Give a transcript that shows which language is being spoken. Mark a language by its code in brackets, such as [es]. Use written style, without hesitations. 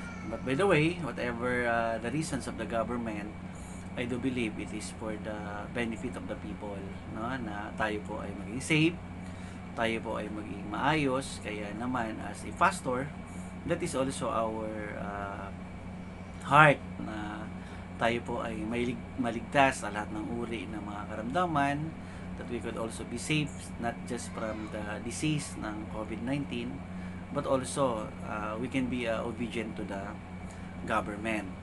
[en] But by the way, whatever the reasons of the government, I do believe it is for the benefit of the people, no? [tl] Na tayo po ay maging safe, tayo po ay maging maayos. Kaya naman [en] as a pastor, that is also our heart [tl] na tayo po ay maligtas sa lahat ng uri ng mga karamdaman, [en] that we could also be safe not just from the disease ng COVID-19, but also we can be obedient to the government.